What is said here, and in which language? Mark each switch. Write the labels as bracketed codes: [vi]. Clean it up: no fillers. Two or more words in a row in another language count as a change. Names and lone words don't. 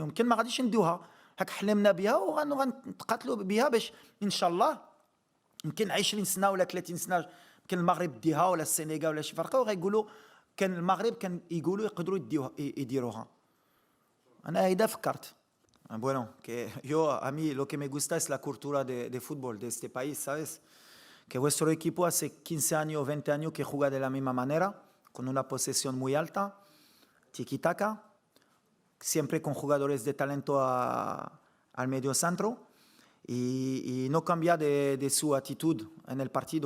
[ar] يمكن ما غاديش نديوها هاك حلمنا بها وغنتقاتلوا بها باش ان شاء الله يمكن 20 سنه ولا 30 سنه يمكن المغرب ديها ولا السنغال ولا شي فرقه وغيقولوا كان المغرب كان يقولوا يقدروا يديروها. انا هيدا فكرت. [es] Bueno, que yo a mí lo que me gusta es la cultura de fútbol de este país, ¿sabes? Que vuestro equipo hace 15 años, 20 años que juega de la misma manera, con una posesión muy alta, tiki-taka, siempre con jugadores de talento al medio centro y no cambia de su actitud en el partido.